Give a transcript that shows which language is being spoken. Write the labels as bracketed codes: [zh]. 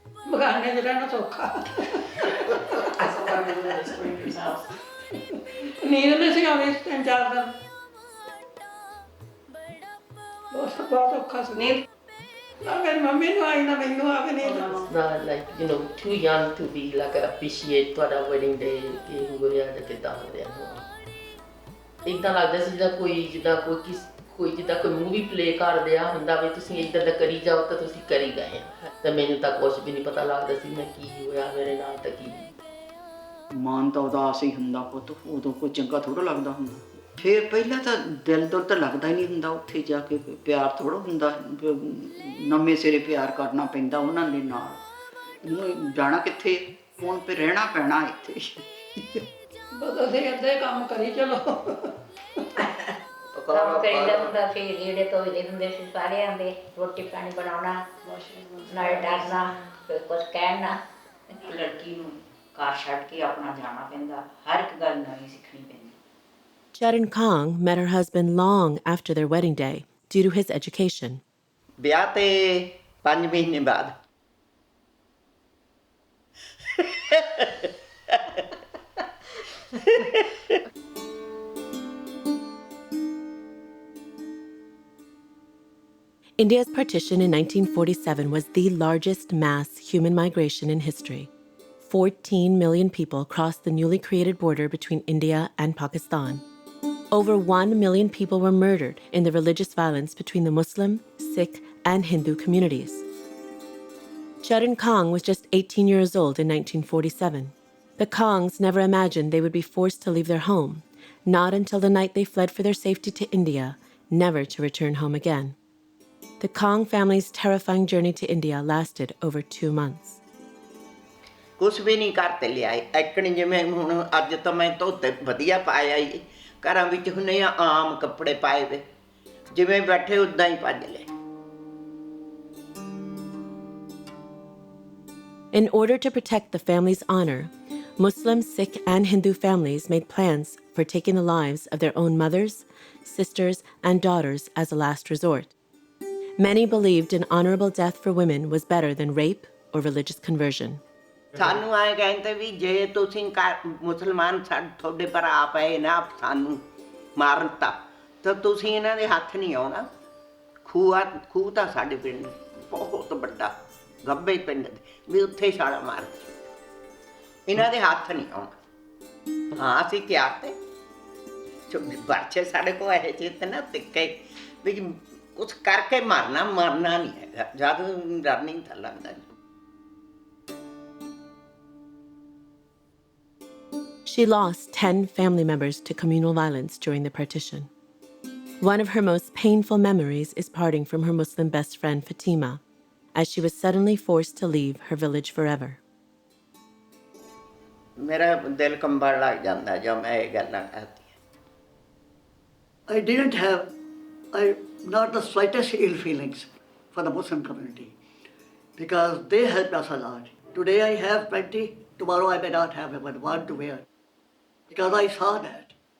[pa] ਬਗਾਨੇ 'ਚ ਰਹਿਣਾ ਸੌਖਾ ਨੀਂਦ ਨਹੀਂ ਸੀ ਆਉਂਦੀ 3-4 ਦਿਨ ਬਹੁਤ ਔਖਾ ਸੀ ਨਾ ਮੇਰੀ ਮੰਮੀ ਨੂੰ ਆਈ ਨਾ ਮੈਨੂੰ ਆਵੇ ਨਹੀਂ ਤਾਂ [en] It's not like, you know, too young to be like appreciate [pa] ਤੁਹਾਡਾ [en] wedding day [pa] ਕਿ ਹੋ ਰਿਹਾ ਜਾਂ ਕਿੱਦਾਂ ਹੋ ਰਿਹਾ। ਇੱਦਾਂ ਲੱਗਦਾ ਸੀ ਜਿੱਦਾਂ ਕੋਈ ਜਿੱਦਾਂ ਕੋਈ ਮੂਵੀ ਪਲੇ ਕਰਦੇ ਆ ਹੁੰਦਾ ਵੀ ਤੁਸੀਂ ਇੱਦਾਂ ਦਾ ਕਰੀ ਜਾਓ ਤਾਂ ਤੁਸੀਂ ਕਰੀ ਗਏ ਆ। ਤਾਂ ਮੈਨੂੰ ਤਾਂ ਕੁਛ ਵੀ ਨਹੀਂ ਪਤਾ ਲੱਗਦਾ ਸੀ ਮੈਂ ਕੀ ਹੋਇਆ ਮੇਰੇ ਨਾਲ ਤਾਂ ਕੀ। ਮਨ ਤਾਂ ਉਦਾਸ ਹੀ ਹੁੰਦਾ ਪੁੱਤ, ਉਦੋਂ ਕੋਈ ਚੰਗਾ ਥੋੜ੍ਹਾ ਲੱਗਦਾ ਹੁੰਦਾ। ਫਿਰ ਪਹਿਲਾਂ ਤਾਂ ਦਿਲ ਤੋਂ ਤਾਂ ਲੱਗਦਾ ਹੀ ਨਹੀਂ ਹੁੰਦਾ, ਉੱਥੇ ਜਾ ਕੇ ਪਿਆਰ ਥੋੜ੍ਹਾ ਹੁੰਦਾ, ਨਵੇਂ ਸਿਰੇ ਪਿਆਰ ਕਰਨਾ ਪੈਂਦਾ ਉਹਨਾਂ ਦੇ ਨਾਲ। ਉਹਨੂੰ ਜਾਣਾ ਕਿੱਥੇ, ਹੁਣ ਫਿਰ ਰਹਿਣਾ ਪੈਣਾ ਇੱਥੇ। ਬਸ ਅਸੀਂ ਅੱਧੇ ਕੰਮ ਕਰੀ ਚਲੋ। ਕੰਮ ਕਰੀਦਾ ਹੁੰਦਾ ਸੀ, ਲੀੜੇ ਧੋਈਦੇ ਹੁੰਦੇ ਸੀ ਸਾਰਿਆਂ ਦੇ, ਰੋਟੀ ਪਾਣੀ ਬਣਾਉਣਾ, ਨਾਲੇ ਡਰਨਾ, ਫਿਰ ਕੁਛ ਕਹਿਣਾ। ਲੜਕੀ ਨੂੰ ਘਰ ਛੱਡ ਕੇ ਆਪਣਾ ਜਾਣਾ ਪੈਂਦਾ, ਹਰ ਇੱਕ ਗੱਲ ਨਵੀਂ ਸਿੱਖਣੀ ਪੈਂਦੀ। [en] Charan Kong met her husband long after their wedding day due to his education. [pa] ਵਿਆਹ ਤੇ 5 ਮਹੀਨੇ ਬਾਅਦ [en] India's partition in 1947 was the largest mass human migration in history. 14 million people crossed the newly created border between India and Pakistan. Over 1 million people were murdered in the religious violence between the Muslim, Sikh, and Hindu communities. Charan Kong was just 18 years old in 1947. The Kongs never imagined they would be forced to leave their home, not until the night they fled for their safety to India, never to return home again. The Kong family's terrifying journey to India lasted over 2 months. [pa] ਕੁਛ ਵੀ ਨਹੀਂ ਘਰ ਤੇ ਲਿਆਏ ਐਕਣ ਜਿਵੇਂ ਹੁਣ ਅੱਜ ਤਾਂ ਮੈਂ ਧੋਤੇ ਵਧੀਆ ਪਾਇਆ ਹੀ ਘਰਾਂ ਵਿੱਚ ਹੁੰਨੇ ਆ ਆਮ ਕੱਪੜੇ ਪਾਏ ਵੇ ਜਿਵੇਂ ਬੈਠੇ ਉਦਾਂ ਹੀ ਭੱਜ ਲਏ। [en] In order to protect the family's honor, Muslim, Sikh, and Hindu families made plans for taking the lives of their own mothers, sisters, and daughters as a last resort. Many believed an honorable death for women was better than rape or religious conversion. [pa] ਸਾਨੂੰ ਆਏ ਕਹਿੰਦੇ ਵੀ ਜੇ ਤੁਸੀਂ ਮੁਸਲਮਾਨ ਤੁਹਾਡੇ ਭਰਾ ਪਏ ਨਾ ਸਾਨੂੰ ਮਾਰਨ ਤਾਂ ਤੁਸੀਂ ਇਹਨਾਂ ਦੇ ਹੱਥ ਨਹੀਂ ਆਉਣਾ। ਖੂਹ ਤਾਂ ਸਾਡੇ ਪਿੰਡ ਬਹੁਤ ਵੱਡਾ ਗੱਬੇ ਪਿੰਡ ਦੇ ਵੀ ਉੱਥੇ ਛਾਲਾ ਮਾਰ ਇਹਨਾਂ ਦੇ ਹੱਥ ਨਹੀਂ ਆਉਣਾ। ਹਾਂ ਅਸੀਂ ਤਿਆਰ ਤੇ ਬੱਚੇ ਸਾਡੇ ਕੋਲ ਇਹ ਚੀਜ਼ ਨਾ ਤਿੱਕੇ ਵੀ ਕੁਛ ਕਰਕੇ ਮਰਨਾ ਨਹੀਂ ਹੈਗਾ ਜਦ ਡਰ ਨਹੀਂ ਤਾਂ ਲੱਗਦਾ। [en] She lost 10 family members to communal violence during the partition. One of her most painful memories is parting from her Muslim best friend Fatima, as she was suddenly forced to leave her village forever. [pa] ਮੇਰਾ ਦਿਲ ਕੰਬਣ ਲੱਗ ਜਾਂਦਾ ਜਦ ਮੈਂ ਇਹ ਗੱਲਾਂ ਕਰਦੀ। [en] I didn't have not the slightest ill feelings for the Muslim community because they helped us a lot. Today I have plenty, tomorrow I may not have even one to wear because I saw that.